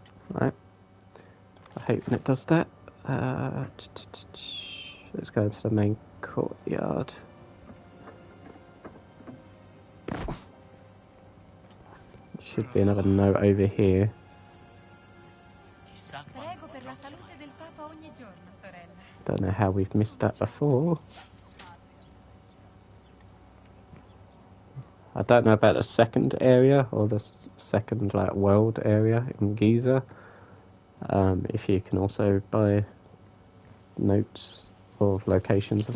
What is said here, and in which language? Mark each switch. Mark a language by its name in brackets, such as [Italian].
[English] Right. I hate when it does that. Let's go to the main courtyard. Should be another note over here. [Italian] Prego per la salute del Papa ogni giorno, sorella. [English] Don't know how we've missed that before. I don't know about the second area or the second world area in Giza. If you can also buy notes or locations of